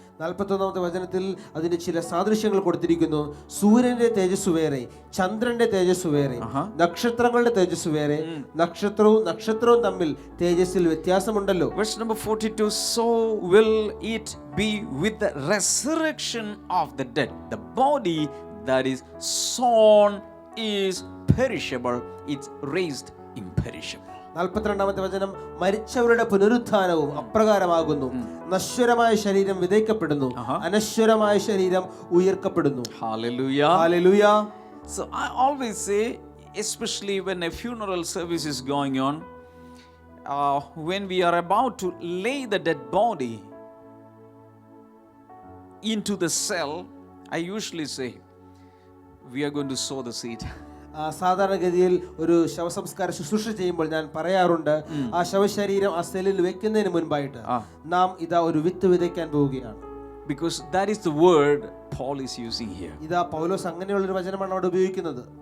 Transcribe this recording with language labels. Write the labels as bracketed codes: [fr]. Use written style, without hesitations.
[ml] 41-ാമത്തെ വചനത്തിൽ അതിന് ചില സാദൃശ്യങ്ങൾ കൊടുത്തിരിക്കുന്നു. സൂര്യന്റെ തേജസ് വേറെ, ചന്ദ്രന്റെ തേജസ് വേറെ, നക്ഷത്രങ്ങളുടെ തേജസ് വേറെ, നക്ഷത്രവും തമ്മിൽ തേജസ്സിൽ വ്യത്യാസമുണ്ടല്ലോ. [en] Verse number 42, so will it be with the resurrection of the dead. The body that is sown is perishable, it's raised imperishable. [ml] 42-ാമത്തെ വചനം, മരിച്ചവരുടെ പുനരുത്ഥാനവും അപ്രകാരമാകുന്നു. നശ്വരമായ ശരീരം വിതയ്ക്കപ്പെടുന്നു, അനശ്വരമായ ശരീരം ഉയർക്കപ്പെടുന്നു. [en] Hallelujah. [ml] Hallelujah. [en] So I always say especially when a funeral service is going on, when we are about to lay the dead body into the cell, I usually say, we are going to sow the seed. [ml] സാധാരണഗതിയിൽ ഒരു ശവസംസ്കാര ശുശ്രൂഷ ചെയ്യുമ്പോൾ ഞാൻ പറയാറുണ്ട്, ആ ശവശരീരം ആ സെല്ലിൽ വെക്കുന്നതിന് മുൻപായിട്ട് നാം ഇതാ ഒരു വിത്ത് വിതയ്ക്കാൻ പോവുകയാണ്. [en] Because that is the word Paul is using here. [ml] ഇതാ പൗലോസ് അങ്ങനെയുള്ള ഒരു വചനമാണ് അവിടെ ഉപയോഗിക്കുന്നത്.